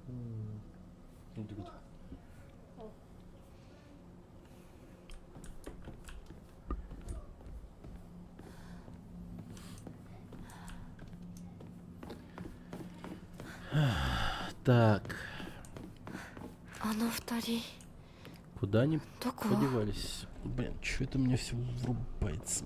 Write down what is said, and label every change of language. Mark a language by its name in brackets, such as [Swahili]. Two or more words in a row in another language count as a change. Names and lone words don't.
[Russian] Так, [Japanese] あの二人 [Russian] куда они [Japanese] どこ？ [Russian] подевались? Блин, что это у меня все врубается?